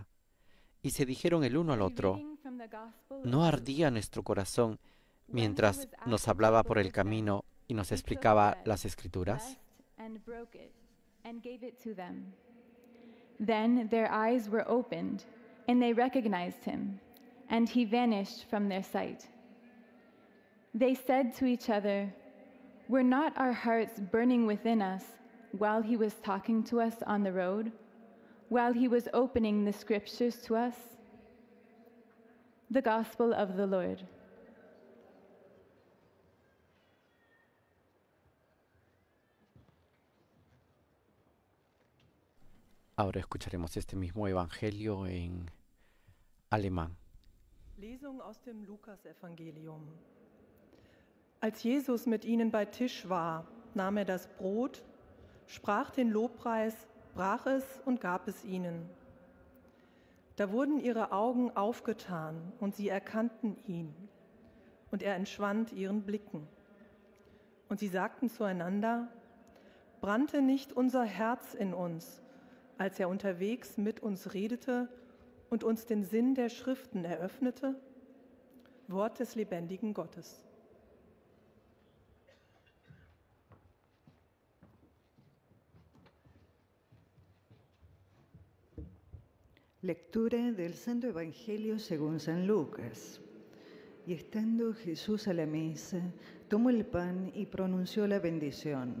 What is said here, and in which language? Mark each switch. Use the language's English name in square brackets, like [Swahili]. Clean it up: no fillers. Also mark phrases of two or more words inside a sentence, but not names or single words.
[Spanish] Y se dijeron el uno al otro, ¿no ardía nuestro corazón mientras nos hablaba por el camino y nos explicaba las Escrituras? [English] Then their eyes were opened, and they recognized him, and he vanished from their sight. They said to each other, "Were not our hearts burning within us while he was talking to us on the road, while he was opening the scriptures to us?" The Gospel of the Lord. [Spanish] Ahora escucharemos este mismo evangelio en alemán. [German] Lesung aus dem Lukasevangelium. Als Jesus mit ihnen bei Tisch war, nahm er das Brot, sprach den Lobpreis, brach es und gab es ihnen. Da wurden ihre Augen aufgetan und sie erkannten ihn, und er entschwand ihren Blicken. Und sie sagten zueinander, brannte nicht unser Herz in uns, als er unterwegs mit uns redete und uns den Sinn der Schriften eröffnete? Wort des lebendigen Gottes. [Spanish] Lectura del Santo Evangelio según San Lucas. Y estando Jesús a la mesa, tomó el pan y pronunció la bendición.